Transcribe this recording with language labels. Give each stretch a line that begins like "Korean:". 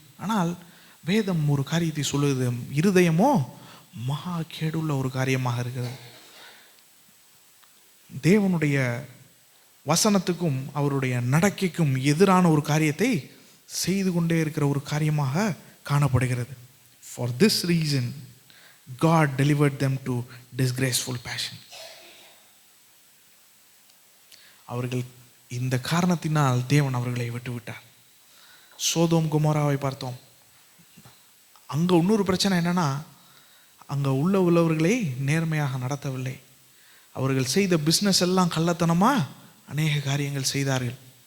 Tamil: ஆனால் வேதம் ஒரு காரியத்தை சொல்லுது, இருதயமோ மகா கேடுள்ள ஒரு காரியமாக இருக்கிறது. தேவனுடைய வசனத்துக்கும் அவருடைய நடக்கைக்கும் எதிரான ஒரு காரியத்தை செய்து கொண்டே இருக்கிற ஒரு காரியமாக காணப்படுகிறது.
English: For this reason God delivered them to disgraceful passion.
Tamil: அவர்கள் இந்த காரணத்தினால் தேவன் அவர்களை விட்டுவிட்டார். சோதோம் கொமோராவை பார்த்தோம். அங்கே இன்னொரு பிரச்சனை என்னன்னா, அங்கே உள்ளவர்களை நேர்மையாக நடத்தவில்லை. அவர்கள் செய்த பிஸ்னஸ் எல்லாம் கள்ளத்தனமாக அநேக காரியங்கள் செய்தார்கள்.